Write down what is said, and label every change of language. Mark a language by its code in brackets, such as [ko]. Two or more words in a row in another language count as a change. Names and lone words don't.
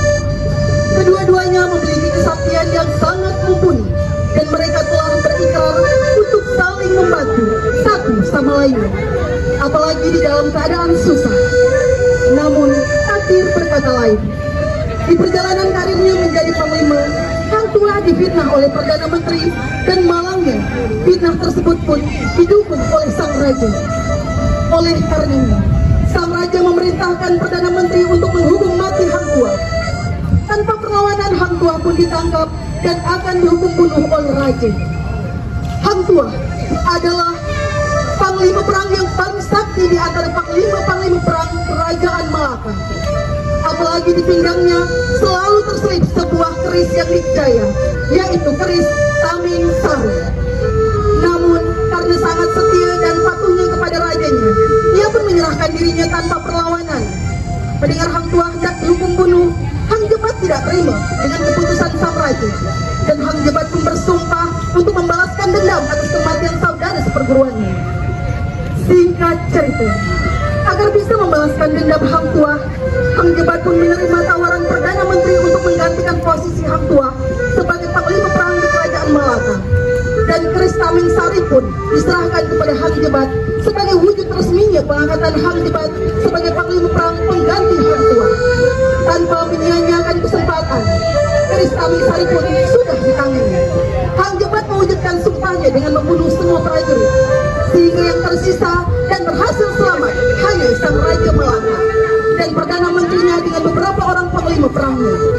[id] Kedua-duanya memiliki kesaktian yang sangat mumpuni, dan mereka telah berikrar untuk saling membantu satu sama lain, apalagi di dalam keadaan susah. Namun takdir berkata lain. Di perjalanan karirnya menjadi panglima, Hang Tuah difitnah oleh Perdana Menteri, dan malangnya fitnah tersebut pun didukung oleh sang raja. Oleh karenanya, sang raja memerintahkan Perdana Menteri untuk menghukum mati Hang Tuah. Tanpa perlawanan, Hang Tuah pun ditangkap dan akan dihukum bunuh oleh raja. Hang Tuah adalah panglima perang yang paling sakti di antara panglima-panglima perang Kerajaan Malaka. Apalagi di pinggangnya selalu terselip sebuah keris yang dikjaya, yaitu keris Taming Sari. Namun karena sangat setia dan patuhnya kepada rajanya, ia pun menyerahkan dirinya tanpa perlawanan. Mendengar Hang Tuah hendak dihukum bunuh, Hang Jebat tidak terima dengan keputusan sang raja, dan Hang Jebat pun bersumpah untuk membalaskan dendam atas kematian saudara seperguruannya. Singkat cerita, agar bisa membalaskan dendam Hang Tuah, Hang Jebat pun menerima tawaran Perdana Menteri untuk menggantikan posisi Hang Tuah sebagai panglima perang di Kerajaan Malaka. Dan keris Taming Sari pun diserahkan kepada Hang Jebat sebagai wujud resminya pengangkatan Hang Jebat sebagai panglima perang pengganti Hang Tuah. Tanpa menyia-nyiakan kesempatan, keris Taming Sari pun sudah di tangannya. Hang Jebat mewujudkan sumpahnya dengan membunuh semua prajurit, sehingga yang tersisa dan berhasil selamat hanya sang Raja Malaka dan Perdana Menterinya dengan beberapa orang panglima perangnya.